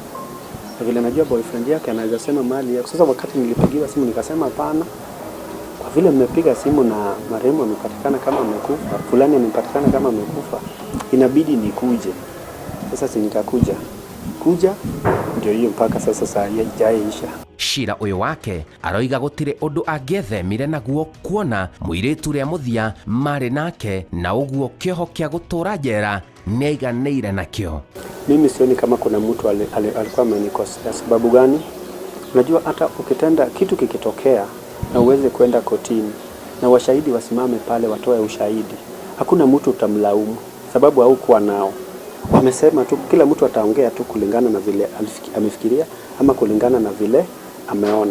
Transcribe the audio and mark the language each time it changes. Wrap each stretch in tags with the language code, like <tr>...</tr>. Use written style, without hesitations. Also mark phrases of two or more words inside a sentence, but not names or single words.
<sw>Na vile anajua boyfriend yake anaweza sema mali yake. Sasa wakati nilipigiwa simu nikasema hapana, kwa vile mmepiga simu na marehemu amepatikana kama amekufa, fulani amepatikana kama amekufa, inabidi nikuje. Sasa si nikakuja ndio hiyo mpaka sasa saa hii haijaisha.</sw> <ki>Shira uyu wake aroiga gutire undu angethemire naguo, kuona muiritu ria muthia mari nake, na uguo kioho kia gutura njera niaiganire nakio.</ki> <sw>Mimi sioni kama kuna mtu alikuwa amenikosea. Sababu gani? Unajua hata ukitenda kitu kikitokea na uweze kwenda kotini na washahidi wasimame pale watoe ushahidi, hakuna mtu utamlaumu sababu haukuwa nao. Wamesema tu, kila mtu ataongea tu kulingana na vile amefikiria ama kulingana na vile ameona.</sw>